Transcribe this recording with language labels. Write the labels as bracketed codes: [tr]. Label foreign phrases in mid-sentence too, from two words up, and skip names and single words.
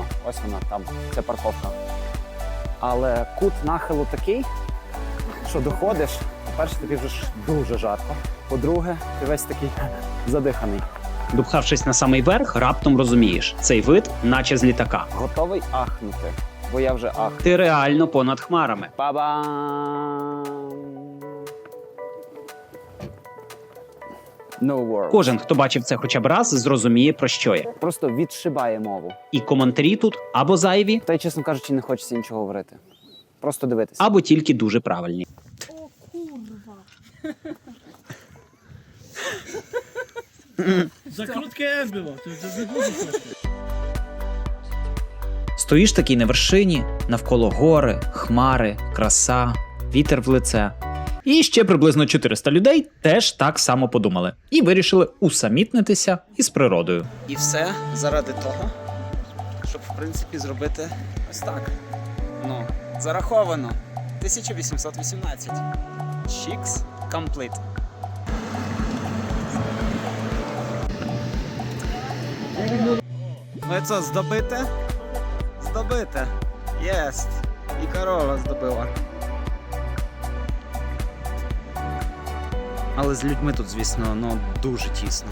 [uk] Ось вона там, ця парковка. Але кут нахилу такий, що доходиш. По-перше, тобі вже ж дуже жарко. По-друге, ти весь такий задиханий. Допхавшись на самий верх, раптом розумієш, цей вид наче з літака. Готовий ахнути, бо я вже ах. Ти реально понад хмарами. Ба-бам! [en] No words. [uk] Кожен, хто бачив це хоча б раз, зрозуміє, про що я. Просто відшибає мову. І коментарі тут або зайві, Та й, чесно кажучи, не хочеться нічого говорити. Просто дивитися. або тільки дуже правильні. О, курва. [pl] Za krótkie S było, to za długo poszło. [uk] Стоїш такий на вершині, навколо гори, хмари, краса, вітер в лице. І ще приблизно 400 людей теж так само подумали. І вирішили усамітнитися із природою. І все заради того, щоб, в принципі, зробити ось так. Ну, зараховано. 1818. [en] Chicks complete. [uk] Ну і це, здобите? Здобите. Єсть. І корова здобила. Але з людьми тут, звісно, ну, дуже тісно.